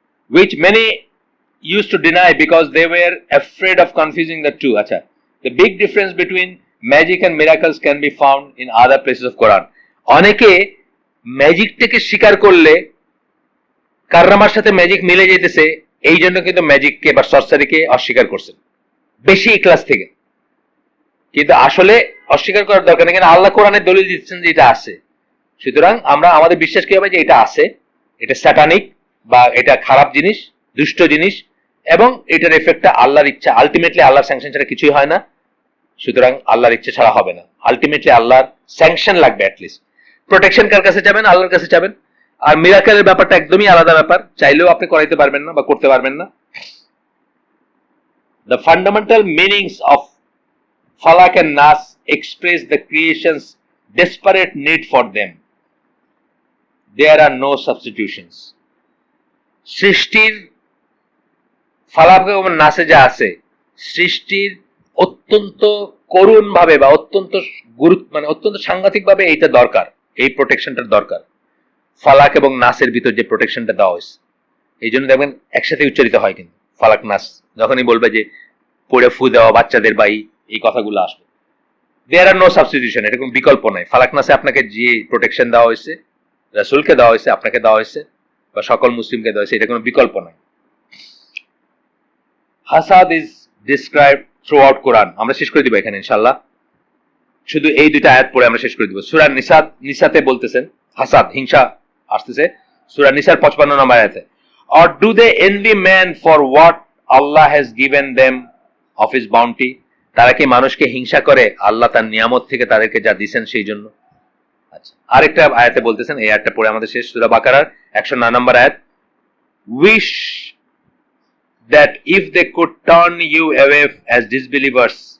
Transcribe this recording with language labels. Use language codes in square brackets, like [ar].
[en] which many used to deny because they were afraid of confusing the two. আচ্ছা, the big difference between magic and miracles can be found in other places of Quran. [bn] অনেকে ম্যাজিকটাকে স্বীকার করলে কারামার সাথে magic মিলে যেতেছে, এই জন্য কিন্তু ম্যাজিককে বা সরসারিকে অস্বীকার করছেন বেশি ক্লাস থেকে। কিন্তু আসলে অস্বীকার করার দরকার নেই, আল্লাহ কোরআনের দলিল দিচ্ছেন যে এটা আছে। সুতরাং আমরা আমাদের বিশ্বাস কি হবে যে এটা আছে, এটা স্যাটানিক বা এটা খারাপ জিনিস, দুষ্ট জিনিস, এবং এটার এফেক্টটা আল্লাহর ইচ্ছা, আলটিমেটলি আল্লাহর স্যাংশন ছাড়া কিছুই হয় না। সুতরাং আল্লাহর ইচ্ছা ছাড়া হবে না, আলটিমেটলি আল্লাহর স্যাংশন লাগবে। অ্যাটলিস্ট প্রোটেকশন কার কাছে যাবেন? আল্লাহর কাছে যাবেন। আর মিরাকেলের ব্যাপারটা একদমই আলাদা ব্যাপার, চাইলেও আপনি করাইতে পারবেন না বা করতে পারবেন না। [en] The fundamental meanings of Falak and Nas express the creation's desperate need for them. There are no substitutions. [bn] সৃষ্টির ফালাক এবং নাসে যা আছে, সৃষ্টির অত্যন্ত করুণ ভাবে বা অত্যন্ত গুরুত্ব মানে অত্যন্ত সাংঘাতিক ভাবে এইটা দরকার, এই প্রোটেকশনটার দরকার। ফালাক এবং নাসের ভিতর যে প্রোটেকশনটা দেওয়া হয়েছে, এই জন্য দেখবেন একসাথে উচ্চারিত হয় কিন্তু ফালাক নাস। যখনই বলবে যে পড়ে ফু দেওয়া বাচ্চাদের বাই, এই কথাগুলো আসবে। [en] there are no substitution, [bn] এটা কোনো বিকল্প নাই। ফালাক নাসে আপনাকে যে প্রোটেকশন দেওয়া হয়েছে, রাসূলকে দেওয়া হয়েছে, আপনাকে দেওয়া হয়েছে, বা সকল মুসলিমকে দেওয়া হয়েছে, এটা কোনো বিকল্প নাই। [en] হাসাদ is described throughout Quran. [bn] আমরা শেষ করে দিব এখানে ইনশাআল্লাহ, শুধু এই দুইটা আয়াত পড়ে আমরা শেষ করে দিব। সূরা নিসাতে বলতেছেন হাসাদ, হিংসা আসতেছে। সূরা নিসার 55 নম্বর আয়াতে, [en] or do they envy man for what Allah has given them of his bounty? [bn] তারা কি মানুষকে হিংসা করে আল্লাহ তার নিয়ামত থেকে তাদেরকে যা দিবেন সেই জন্য? আচ্ছা, আরেকটা আয়াতে বলতেছেন, এই আয়াতটা পড়ে আমাদের শেষ, সূরা বাকারার 109 নম্বর আয়াত, [en] wish that if they could turn you away as disbelievers